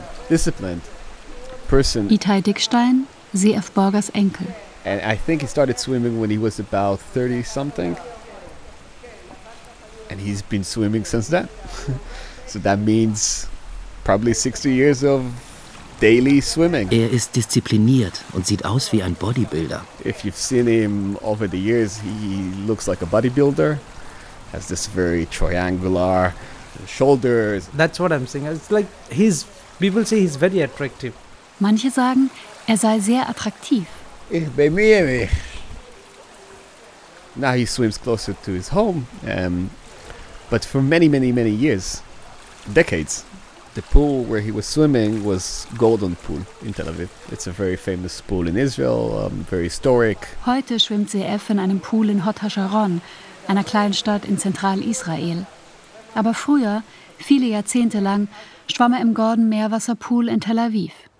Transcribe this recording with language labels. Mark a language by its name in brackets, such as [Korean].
[English] disciplined person. [German] Itai Dickstein, C.F. Borgers Enkel. [English] And I think he started swimming when he was about 30 something. And he's been swimming since then. So that means probably 60 years of daily swimming. [German] Er ist diszipliniert und sieht aus wie ein Bodybuilder. [English] If you've seen him over the years, he looks like a bodybuilder. Has this very triangular shoulders. That's what I'm saying. It's like he's, people say he's very attractive. [German] Manche sagen, er sei sehr attraktiv. Ich bemühe mich. [English] Now he swims closer to his home. But for many, many, many years, decades, the pool where he was swimming was Golden Pool in Tel Aviv. It's a very famous pool in Israel, very historic. [German] Heute schwimmt CF in einem Pool in Hot HaSharon, einer Kleinstadt in Zentral-Israel. Aber früher, viele Jahrzehnte lang, schwamm er im Gordon Meerwasserpool in Tel Aviv.